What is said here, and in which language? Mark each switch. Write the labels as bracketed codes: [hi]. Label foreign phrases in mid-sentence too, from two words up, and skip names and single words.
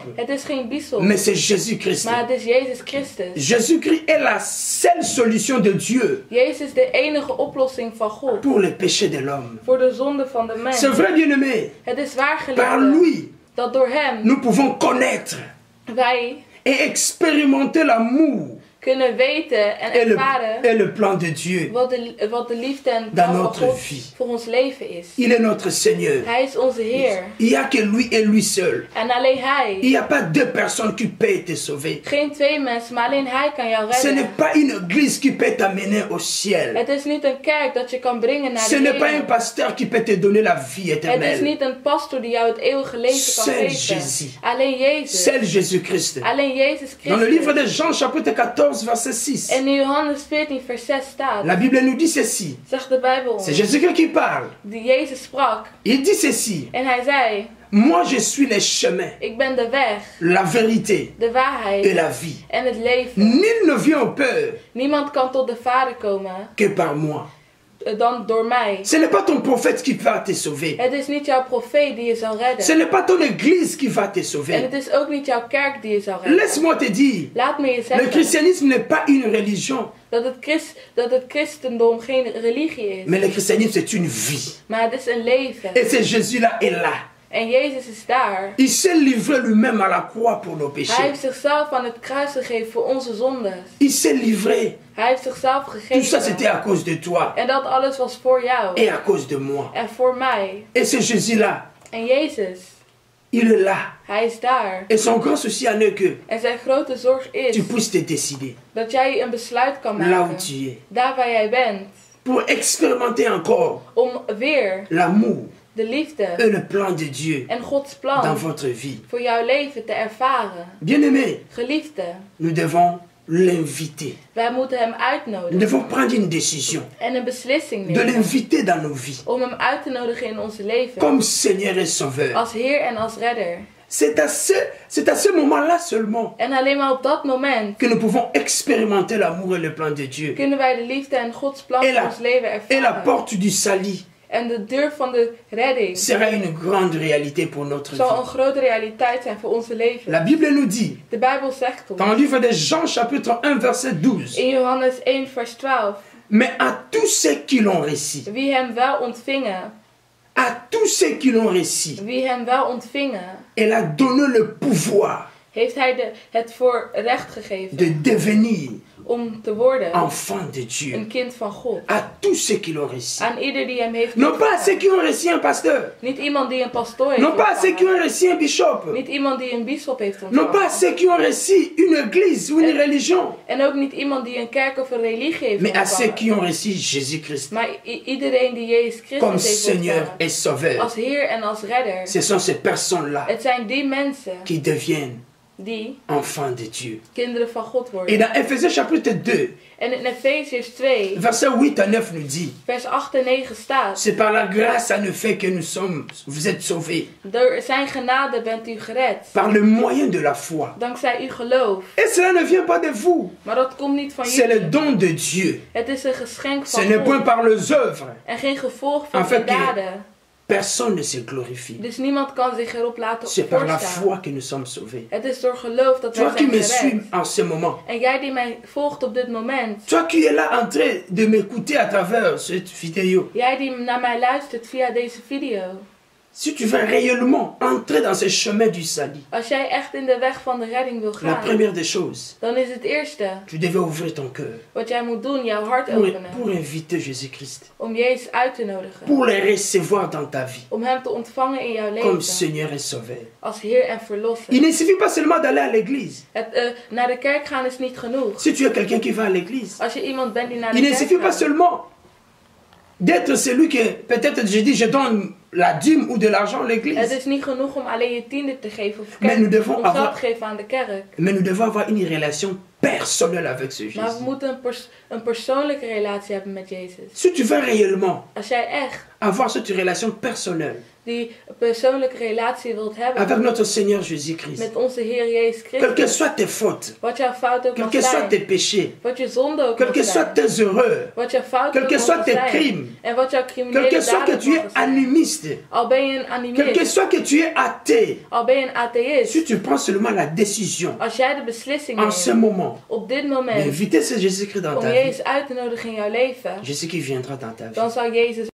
[nl] Het is geen bisschop. [fr] mais c'est Jésus-Christ. [nl] Maar het is Jezus Christus. [fr] Jésus-Christ est la seule solution de Dieu [nl] Jezus is de enige oplossing van God [fr] pour le péché de l'homme. [nl] voor de zonde van de mens. [fr] C'est vrai, bien-aimé. [nl] Het is waar [fr] Par [nl] geliefde [fr] lui, [nl] dat door hem [fr] nous pouvons connaître [nl] wij [fr] et expérimenter l'amour [nl] kunnen weten en ervaren [fr] et le plan de Dieu. [nl] wat de liefde en [fr] Dans [nl] plan van [fr] notre [nl] God [fr] vie. [nl] voor ons leven is. [fr] Il est notre Seigneur. [nl] Hij is onze Heer. [fr] Il n'y a que lui et lui seul. [nl] En alleen [fr] Il [nl] Hij. [fr] n'y a pas deux personnes qui peuvent te sauver. [nl] Geen twee mensen, maar alleen Hij kan jou [fr] Ce n'est [nl] redden. [fr] pas une église qui peut t'amener au ciel. [nl] Het is niet een kerk dat je kan brengen naar [fr] Ce [nl] de [fr] n'est pas un [nl] hemel. [fr] pasteur qui peut te donner la vie [nl] Het is [fr] éternelle. [nl] niet een pastor die jou het eeuwige leven kan [fr] Seul [nl] geven. [fr] Jésus. [nl] Alleen Jezus. [fr] Seul Jésus-Christ. [nl] Alleen Jezus [fr] Dans le livre [nl] Christus. [fr] de Jean, chapitre 14, verset 6, [nl] En in Johannes 14 vers 6 staat, [fr] la Bible nous dit ceci. [nl] zegt de Bijbel ons, [fr] C'est Jésus-Christ qui parle. [nl] die Jezus sprak. [fr] Il dit ceci. [nl] En hij zei, [fr] Moi, je suis le chemin, [nl] ik ben de weg, [fr] la vérité [nl] de [fr] et [nl] waarheid [fr] la vie. [nl] en het leven. [fr] Nul ne vient au Père [nl] Niemand kan tot de Vader komen [fr] que par moi. [nl] dan door mij. [fr] Ce n'est pas ton prophète qui va te sauver. [nl] Het is niet jouw profeet die je zal [fr] Ce [nl] redden. [fr] n'est pas ton église qui va te [nl] En [fr] sauver. [nl] het is ook niet jouw kerk die je zal redden. [fr] Laisse-moi te dire, [nl] Laat me je [fr] le [nl] zeggen [fr] christianisme n'est pas une religion, [nl] dat het christendom geen religie is. [fr] mais le christianisme c'est une vie. [nl] Maar het is een leven. [fr] Et c'est Jésus-là est là. [nl] En Jezus is daar. [fr] Il s'est livré lui-même à la croix pour nos [nl] Hij [fr] péchés. [nl] heeft zichzelf aan het kruis gegeven voor onze zondes. [fr] Il s'est livré. [nl] Hij heeft zichzelf [fr] Tout ça c'était [nl] gegeven. [fr] à cause de toi [nl] En dat alles was voor jou. [fr] et à cause de moi. [nl] En voor mij. [fr] Et c'est Jésus-là, [nl] En Jezus, [fr] il est là. [nl] hij is daar. [fr] Et son grand souci en est que [nl] En zijn grote zorg [fr] tu [nl] is [fr] puisses te décider [nl] dat jij een besluit kan [fr] là où [nl] maken. [fr] tu es. [nl] Daar waar jij bent. [fr] Pour expérimenter encore [nl] Om weer [fr] l'amour [nl] de liefde [fr] et le plan de Dieu [nl] en Gods [fr] dans [nl] plan [fr] votre vie. [nl] voor jouw leven te ervaren. [fr] Bien-aimés, [nl] Geliefde, [fr] nous devons l'inviter. [nl] wij moeten hem [fr] Nous [nl] uitnodigen. [fr] devons prendre une décision [nl] En een beslissing [fr] de [nl] nemen. [fr] l'inviter dans nos vies [nl] Om hem uit te nodigen in onze leven. [fr] comme Seigneur et Sauveur. [nl] Als Heer en als Redder. [fr] C'est à ce moment-là seulement [nl] En alleen maar op dat moment [fr] que nous pouvons expérimenter l'amour et le plan de Dieu. [nl] kunnen wij de liefde en Gods plan [fr] Et [nl] voor [fr] la, [nl] ons leven [fr] et la [nl] ervaren. [fr] porte du salut [nl] En de deur van de redding [fr] sera une grande réalité pour notre [nl] zal een [fr] vie. [nl] grote realiteit zijn voor onze leven. [fr] La Bible nous dit, [nl] De Bijbel zegt [fr] dans [nl] ons [fr] le livre de Jean chapitre 1 verset 12, [nl] in Johannes 1 vers 12. [fr] mais à tous ceux qui l'ont reçu, [nl] Wie hem wel ontvingen, [fr] à tous ceux qui l'ont reçu, [nl] wie hem wel ontvingen, [fr] elle a donné le pouvoir [nl] heeft hij het voor recht gegeven [fr] de devenir [nl] om te worden [fr] enfant de Dieu. [nl] een kind van God. [fr] À tous ceux qui l'ont reçu. [nl] Aan ieder die hem heeft [fr] Non pas à ceux [nl] ontvangen. [fr] qui ont reçu un pasteur. [nl] Niet iemand die een pastoor heeft [fr] Non pas à ceux qui [nl] ontvangen. [fr] ont reçu un bishop. [nl] Niet iemand die een bisschop heeft [fr] Non pas à [nl] ontvangen. [fr] ceux qui ont reçu une église ou une religion. [nl] En ook niet iemand die een kerk of een religie heeft [fr] Mais à ceux [nl] ontvangen. [fr] qui ont reçu Jésus-Christ [nl] Maar iedereen die Jezus [fr] comme [nl] Christus heeft [fr] Seigneur [nl] ontvangen. [fr] et Sauveur. [nl] Als Heer en als Redder. [fr] Ce sont ces personnes-là [nl] Het zijn die mensen [fr] qui deviennent [nl] die [fr] enfants de Dieu. [nl] kinderen van God [fr] Et [nl] worden. [fr] dans Ephésiens chapitre 2, [nl] En in Efeziërs 2, [fr] verset 8 à 9 nous dit, [nl] vers 8 en 9 staat. [fr] c'est par la grâce en effet que vous êtes sauvés, [nl] Door zijn genade bent u gered. [fr] par le moyen de la foi. [nl] Dankzij uw geloof. [fr] Et cela ne vient pas de vous, [nl] Maar dat komt niet van [fr] c'est le [nl] jullie. [fr] don de Dieu. [nl] Het is een geschenk [fr] Ce [nl] van [fr] n'est point [nl] God. [fr] par les œuvres. [nl] En geen gevolg van [fr] En fait, [nl] uw daden. [fr] Personne ne se glorifie. [nl] Dus niemand kan zich erop laten [fr] C'est par la [nl] voorstaan. [fr] foi que nous sommes sauvés. [nl] Het is door geloof dat [fr] Toi [nl] wij [fr] qui [nl] zijn [fr] me suis [nl] gered. [fr] en ce moment, [nl] En jij die mij volgt op dit moment. [fr] toi qui es là en train de m'écouter à travers cette vidéo, [nl] Jij die naar mij luistert via deze video. [fr] si tu veux réellement entrer dans ce chemin du salut, [nl] Als jij echt in de weg van de redding wil [fr] la [nl] gaan. [fr] première des choses, [nl] Dan is het eerste [fr] tu devais ouvrir ton cœur [nl] wat jij moet doen. Jouw hart [fr] pour [nl] openen. [fr] inviter Jésus-Christ, [nl] Om Jezus uit te nodigen. [fr] pour le recevoir dans ta vie [nl] Om hem te ontvangen in jouw [fr] comme [nl] leven. [fr] Seigneur et Sauveur. [nl] Als Heer en Verlosser. [fr] Il ne suffit pas seulement d'aller à l'église. [nl] Naar de kerk gaan is niet genoeg. [fr] Si tu es quelqu'un qui va à l'église, [nl] Als je iemand bent die naar de [fr] il ne [nl] kerk [fr] suffit pas [nl] gaat. [fr] seulement d'être celui que peut-être je dis je donne la dîme ou de l'argent à [nl] Het [fr] l'église, [nl] is niet genoeg om alleen je tiende te geven of [fr] Mais nous devons [nl] om geld [fr] avoir- [nl] te geven aan de kerk. [fr] mais nous devons avoir une relation personnelle avec ce [nl] Maar we [fr] Jésus. [nl] moeten een persoonlijke relatie hebben met Jezus. [fr] Si tu veux réellement [nl] Als jij echt [fr] avoir cette relation personnelle [nl] die persoonlijke relatie wilt hebben [fr] avec notre Seigneur Jésus-Christ, [nl] met onze Heer Jezus [fr] quelles que [nl] Christus, [fr] soient tes fautes, [nl] wat jouw fout ook [fr] quels [nl] mag [fr] que soient tes [nl] zijn, [fr] péchés, [nl] wat je zonde ook [fr] quelles [nl] mag [fr] que soient [nl] zijn, [fr] tes erreurs, [nl] wat jouw fout [fr] quels [nl] ook [fr] que soient [nl] mag [fr] tes [nl] zijn, [fr] crimes, [nl] en wat jouw [fr] quel [nl] criminele [fr] que soit que [nl] daden [fr] tu es [nl] mogen zijn. [fr] animiste, [nl] Al ben je een [fr] quel que [nl] animist, [fr] soit que tu es athée, [nl] al ben je een atheïst, [fr] si tu prends seulement la décision [nl] als jij de beslissing [fr] en ce [nl] neemt [fr] moment [nl] op dit moment [fr] d'inviter ce Jésus-Christ dans [nl] om [fr] ta vie, [nl] Jezus uit te nodigen in jouw leven, [fr] Jésus qui viendra dans ta vie. [nl] dan zal Jezus